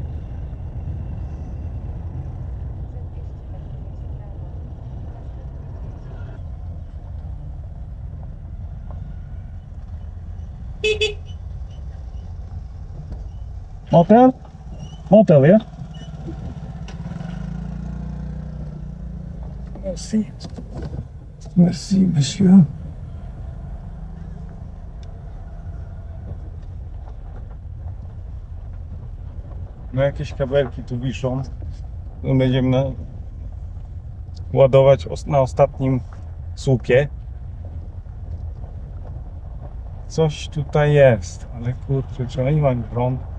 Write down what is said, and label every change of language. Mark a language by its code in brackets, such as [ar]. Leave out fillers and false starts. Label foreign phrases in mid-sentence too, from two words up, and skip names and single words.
[fr] Motel? Motel, yeah? Merci. Merci, monsieur. [pl] No jakieś kabelki tu wiszą. Będziemy ładować na ostatnim słupie. Coś tutaj jest, ale kurczę, czy oni mają prąd?